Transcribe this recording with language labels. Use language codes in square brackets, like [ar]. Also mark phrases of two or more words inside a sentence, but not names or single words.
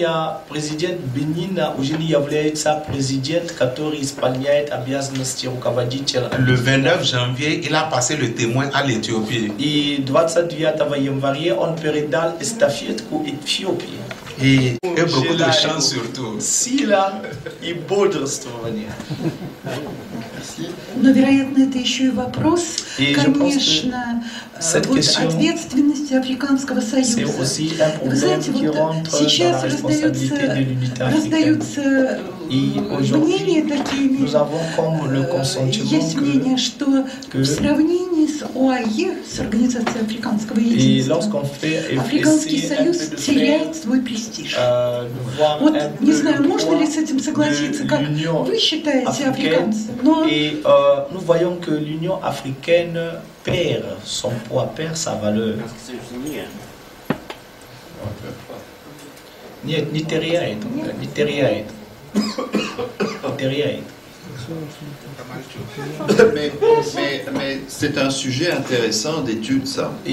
[fr] Le 29 janvier, il a passé le témoin à l'Éthiopie. Et beaucoup de chance surtout. [ru] Но, вероятно, это еще и вопрос, конечно, вот, ответственности Африканского Союза. Вы знаете, вот сейчас раздаются мнения такие, есть мнение, что в сравнении с ОАЕ, с Организацией Африканского Единства, Африканский Союз теряет свой престиж. Вот, не знаю, можно ли с этим согласиться, как вы считаете, африканцы, но... [fr] Nous voyons que l'Union africaine perd son poids, perd sa valeur. Mais c'est un sujet intéressant d'étude, ça.